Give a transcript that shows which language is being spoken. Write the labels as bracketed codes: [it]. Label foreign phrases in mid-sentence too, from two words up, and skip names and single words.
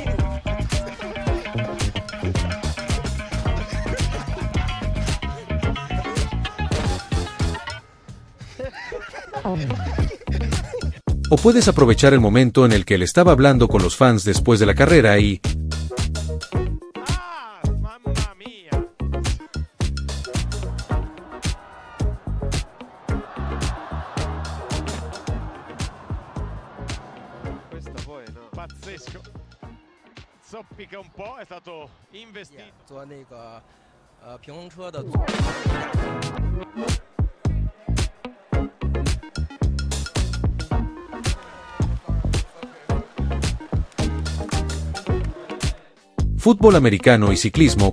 [es] O puedes aprovechar el momento en el que él estaba hablando con los fans después de la carrera y... [it] Pazzesco. Zoppica un po', è stato investito. [es] Fútbol americano y ciclismo.